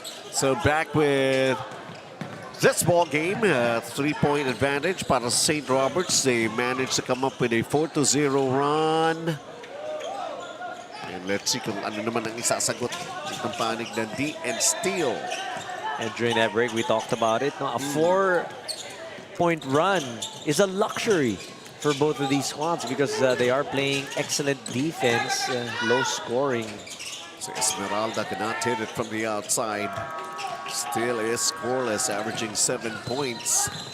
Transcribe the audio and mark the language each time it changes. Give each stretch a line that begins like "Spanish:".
English: So back with this ball game, 3-point advantage
Filipino: para
English: St. Roberts. They managed to come up with a 4-0 run. And let's see
Filipino: kung ano naman ang isasagot ng panig ng D and Steel.
English: And during that break, we talked about it. No? A 4-point run is a luxury for both of these squads because they are playing excellent defense, low scoring. So Esmeralda cannot hit it from the outside. Still is scoreless, averaging 7 points.